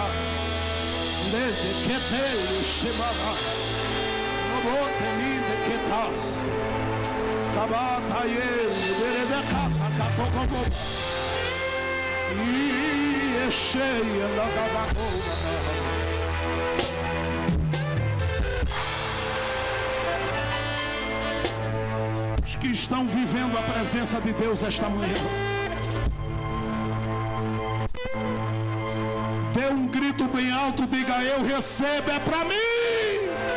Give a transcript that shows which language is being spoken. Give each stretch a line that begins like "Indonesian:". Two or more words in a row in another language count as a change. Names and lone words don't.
Portuguese: Lede kete shimara. Noboteminde ketas. Tabata ye, berebekata katokobo. Yeshe lagabako. Que estão vivendo a presença de Deus esta manhã, dê um grito bem alto, diga: eu recebo, é para mim.